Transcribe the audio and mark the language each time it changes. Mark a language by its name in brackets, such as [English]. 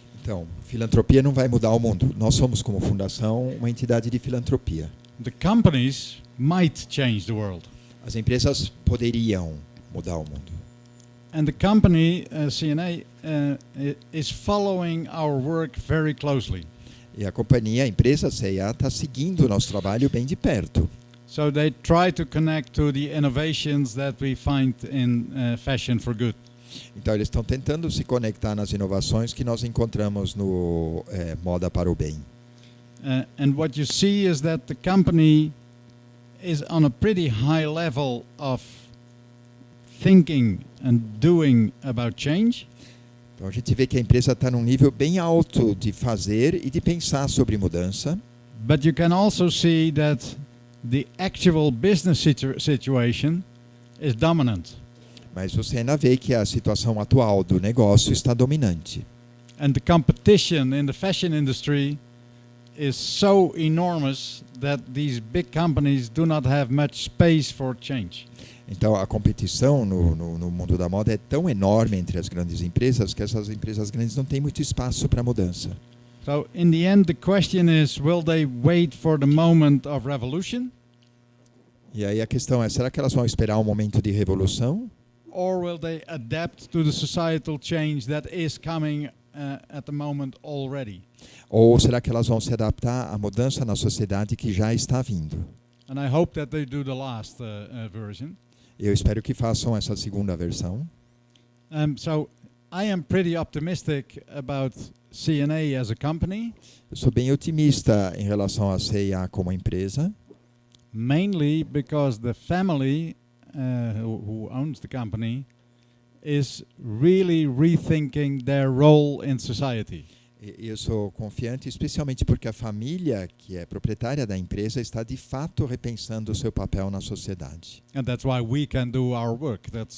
[Portuguese] Então, filantropia não vai mudar o mundo. Nós somos, como fundação, uma entidade de filantropia. [English] The companies might change the world. [Portuguese] As empresas poderiam mudar o mundo. [English] And the company, CNA, is following our work very closely. [Portuguese] E a companhia, a empresa CIA, está seguindo o nosso trabalho bem de perto. [English] So they try to connect to the innovations that we find in Fashion for Good. [Portuguese] Então, eles estão tentando se conectar nas inovações que nós encontramos no Moda para o Bem. [English] And what you see is that the company is on a pretty high level of thinking and doing about change. [Portuguese] Então, a gente vê que a empresa está num nível bem alto de fazer e de pensar sobre mudança. [English] But you can also see that the actual business situation is dominant. [Portuguese] Mas você ainda vê que a situação atual do negócio está dominante. [English] And the competition in the fashion industry is so enormous that these big companies do not have much space for change. [Portuguese] Então, a competição no mundo da moda é tão enorme entre as grandes empresas que essas empresas grandes não têm muito espaço para mudança. [English] So, in the end, the question is, will they wait for the moment of revolution? [Portuguese] E aí a questão é, será que elas vão esperar um momento de revolução? [English] Or will they adapt to the societal change that is coming at the moment already? [Portuguese] Ou será que elas vão se adaptar à mudança na sociedade que já está vindo? [English] And I hope that they do the last version. [Portuguese] Eu espero que façam essa segunda versão. [English] So I am pretty optimistic about CNA as a company, [Portuguese] Eu sou bem otimista em relação à CIA como empresa, [English] mainly because the family who owns the company is really rethinking their role in society. [Portuguese] e eu sou confiante especialmente porque a família, que é proprietária da empresa, está de fato repensando o seu papel na sociedade. [English] And that's why we can do our work.